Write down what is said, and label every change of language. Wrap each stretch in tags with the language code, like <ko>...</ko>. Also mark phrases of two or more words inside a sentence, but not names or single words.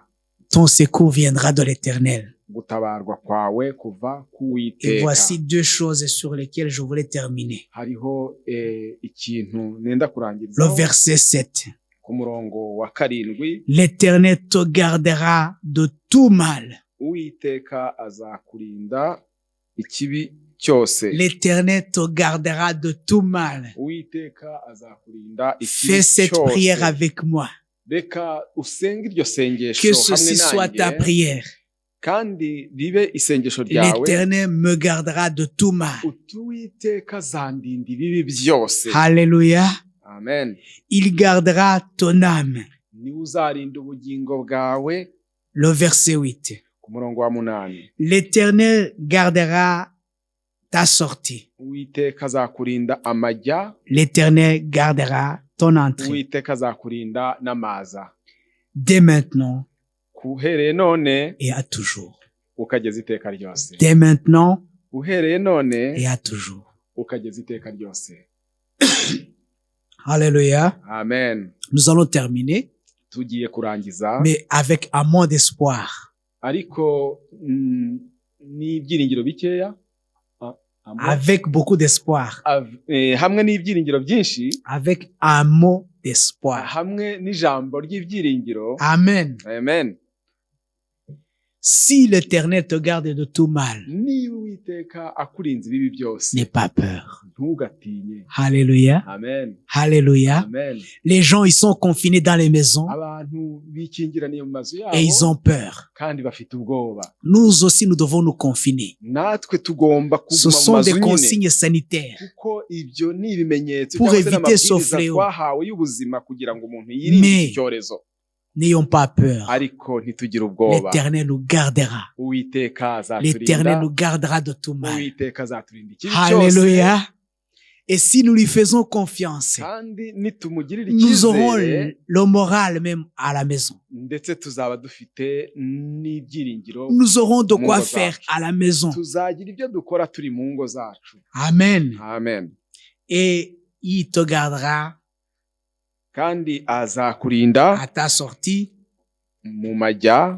<fr>Ton secours viendra de l'Éternel.</fr> <rw>Gutabarwa kwawe kuva</rw> <fr>Et</fr> <rw>k'Uwiteka.</rw> <fr>voici deux choses sur lesquelles je voulais terminer.</fr> <rw>Hariho ikintu nenda</rw> <fr>Le</fr> <rw>kurangirizaho</rw> <fr>verset 7.</fr> <rw>ku murongo wa 7.</rw> <fr>L'Éternel te gardera de tout mal.</fr> <rw>Uwiteka azakurinda ikibi cyose.</rw> <fr>L'Éternel te gardera de tout mal.</fr> <rw>Uwiteka azakurinda ikibi</rw> <fr>Fais cette</fr> <rw>cyose.</rw> <fr>prière avec moi.</fr> <rw>Reka usenge iryo sengesho</rw> <fr>Que</fr> <rw>hamwe</rw> <fr>ceci soit ta</fr> <rw>nanjye,</rw> <fr>prière.</fr> <rw>kandi ribe isengesho ryawe.</rw> <fr>L'Éternel me gardera de tout mal.</fr> <rw>Uwiteka azandinda ibibi byose.</rw> <fr>Alléluia.</fr> <rw>Amen.</rw> <fr>Il gardera ton âme.</fr> <rw>Niwe uzarinda ubugingo bwawe.</rw> <fr>Le verset 8.</fr> <rw>Ku murongo wa 8.</rw> <fr>L'Éternel gardera ta sortie.</fr> <rw>Uwiteka azakurinda amajya.</rw> <fr>L'Éternel gardera ton entrée.</fr> <rw>Uwiteka azakurinda n'amaza.</rw> <fr>Dès maintenant</fr> <rw>Uhereye none</rw> <fr>et à toujours.</fr> <rw>ukageza iteka ryose.</rw> <fr>Dès maintenant</fr> <rw>Uhereye none</rw> <fr>et à toujours.</fr> <rw>ukageza iteka ryose.</rw> <fr>Alléluia.</fr> <rw>Amen.</rw> <fr>Nous allons terminer,</fr> <rw>Tugiye kurangiza,</rw> <fr>mais avec un mot d'espoir.</fr> <rw>ariko n'ibyiringiro bikeya,</rw> <fr>Avec beaucoup d'espoir.</fr> <rw>hamwe n'ibyiringiro byinshi,</rw> <fr>Avec un mot d'espoir.</fr> <rw>hamwe n'ijambo ry'ibyiringiro.</rw> <fr>Amen.</fr> <rw>Amen.</rw> <fr>Si l'Éternel te garde de tout mal,</fr> <rw>Niba Uwiteka akurinze ibibi byose,</rw> <fr>n'aie pas peur.</fr> <rw>ntugatinye.</rw> <fr>Alléluia.</fr> <rw>Amen.</rw> <fr>Alléluia.</fr> <rw>Amen.</rw> <fr>Les gens, ils sont confinés dans les maisons</fr> <rw>Abantu bikingiraniye mu mazu</rw> <fr>et ils</fr> <rw>yabo</rw> <fr>ont peur.</fr> <rw>kandi bafite ubwoba.</rw> <fr>Nous aussi, nous devons nous confiner.</fr> <rw>Natwe tugomba</rw> <fr>Ce</fr> <rw>kuguma mu</rw> <fr>sont des</fr> <rw>mazu nyine,</rw> <fr>consignes sanitaires.</fr> <rw>kuko ibyo ni ibimenyetso</rw> <fr>Pour</fr> <rw>cyangwa se</rw> <fr>éviter ce</fr> <rw>n'amabwiriza</rw> <fr>fléau.</fr> <rw>twahawe y'ubuzima kugira ngo umuntu yirinde</rw> <fr>Mais</fr> <rw>iki cyorezo.</rw> <fr>n'ayons pas peur.</fr> <rw>Ariko ntitugire ubwoba.</rw> <fr>L'Éternel nous gardera.</fr> <rw>Uwiteka</rw> <fr>L'Éternel</fr> <rw>azaturinda.</rw> <fr>nous gardera de tout mal.</fr> <rw>Uwiteka azaturinda ikibi cyose.</rw> <fr>Alléluia. Et si nous lui faisons confiance,</fr> <rw>Kandi nitumugirira</rw> <fr>nous aurons</fr> <rw>icyizere,</rw> <fr>le moral même à la maison.</fr> <rw>ndetse tuzaba dufite n'ibyiringiro.</rw> <fr>Nous aurons de quoi</fr> <rw>Mungo</rw> <fr>faire</fr> <rw>zacu.</rw> <fr>à la maison.</fr> <rw>Tuzagira ibyo dukora turi mu ngo zacu.</rw> <fr>Amen.</fr> <rw>Amen.</rw> <fr>Et il te gardera</fr> <rw>Kandi azakurinda</rw> <fr>à ta sortie</fr> <rw>mu majya</rw>